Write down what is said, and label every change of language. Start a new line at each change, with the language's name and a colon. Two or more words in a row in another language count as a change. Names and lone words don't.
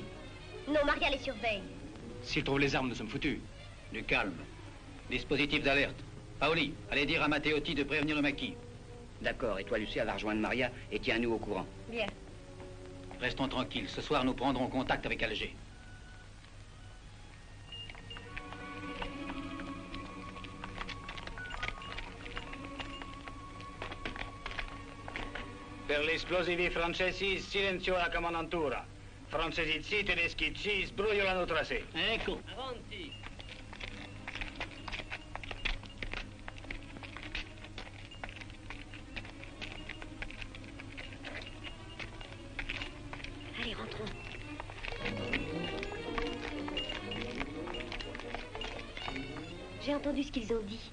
French: Non, Maria les surveille. S'ils trouvent les armes, nous sommes foutus. Du calme. Dispositif d'alerte. Paoli, allez dire à Matteotti de prévenir le maquis. D'accord, et toi, Lucia, va rejoindre Maria et tiens-nous au courant. Bien. Restons tranquilles. Ce soir, nous prendrons contact avec Alger.
Italian: Per gli esplosivi francesi, silenzio alla comandantura. Francesi zitti, tedeschi ci, sbrogliolano tra sé. Ecco, avanti.
French: Allez, rentrons. J'ai entendu ce qu'ils ont dit.